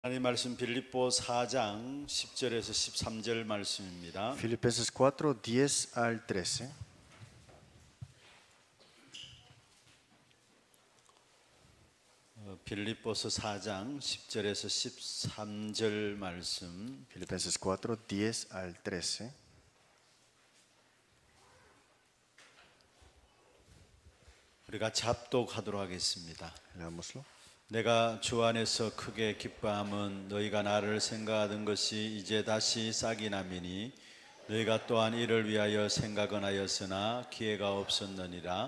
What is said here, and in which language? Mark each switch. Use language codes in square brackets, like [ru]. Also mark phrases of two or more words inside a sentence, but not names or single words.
[ko] 하나님 말씀 빌립보 4장 10절에서 13절 말씀입니다. [es] Filipenses 4, 10 al 13. [ko] 빌립보서 4장 10절에서 13절 말씀. [es] Filipenses 4, 10 al 13. [ko] 우리가 잡독하도록 하겠습니다. [es] Leámoslo. [ko] 내가 주 안에서 크게 기뻐함은 너희가 나를 생각하던 것이 이제 다시 싹이 나미니 너희가 또한 이를 위하여 생각은 하였으나 기회가 없었느니라.